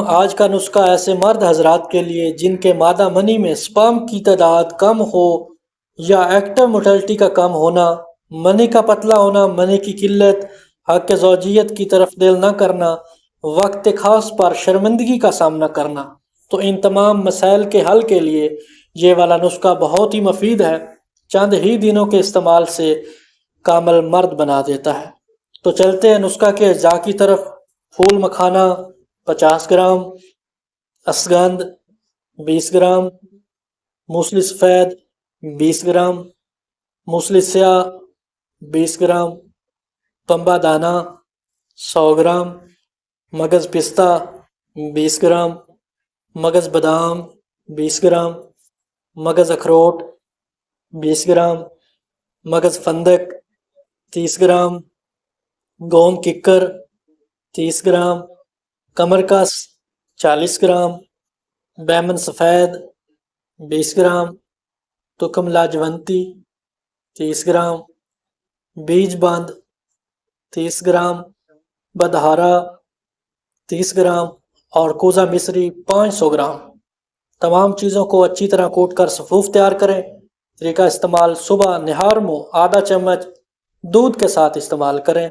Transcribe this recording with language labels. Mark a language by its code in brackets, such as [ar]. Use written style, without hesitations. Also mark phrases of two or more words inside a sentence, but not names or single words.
[ur] آج کا نسخہ ایسے مرد حضرات کے لیے جن کے مادہ منی میں سپرم کی تعداد کم ہو یا [en] active motility [ur] کا کم ہونا، منی کا پتلا ہونا، منی کی قلت، حق زوجیت کی طرف دل نہ کرنا، وقت خاص پر شرمندگی کا سامنا کرنا۔ تو ان تمام مسائل کے حل کے لیے یہ والا نسخہ بہت ہی مفید ہے، چند ہی دنوں کے استعمال سے کامل مرد بنا دیتا ہے۔ تو چلتے ہیں نسخہ کے اجزاء کی طرف۔ پھول مکھانا 50 گرام، اسگندھ 20 گرام، موسلی سفید 20 گرام، موسلی سیاہ 20 گرام، تنبا دانہ 100 گرام، مغز پستہ 20 گرام، مغز بادام 20 گرام، مغز اخروٹ 20 گرام، مغز فندق 30 گرام، گوند ککر 30 گرام، کمر کس 40 گرام، بیمن سفید 20 گرام، تکم لاجونتی 30 گرام، بیج بند 30 گرام، بدہارا 30 گرام اور کوزہ مصری 500 گرام۔ تمام چیزوں کو اچھی طرح کوٹ کر صفوف تیار کریں۔ طریقہ استعمال: صبح نہار میں آدھا چمچ دودھ کے ساتھ استعمال کریں۔